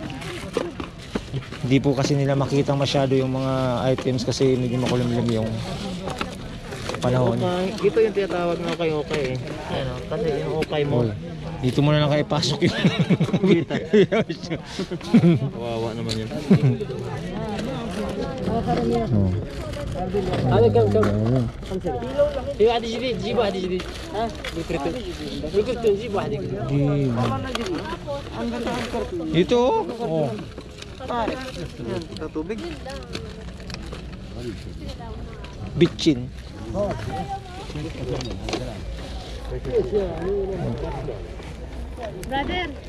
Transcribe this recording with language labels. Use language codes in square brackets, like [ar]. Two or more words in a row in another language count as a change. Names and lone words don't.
[tl] Hindi po kasi nila makita masyado yung mga items kasi medyo makulimlim yung panahon. Okay, ito yung tinatawag na okay. Ano, kasi yung okay mo. Oy, dito muna lang kayo pasok yun. Kita. Kawawa naman yun. Oh. [ar] هذا كم [tl] Ayun. [ar] في واحد جديد جيب واحد جديد ها بكرتون جيب واحد [tl] Ito oh. Tubig. Bitchin. Brother,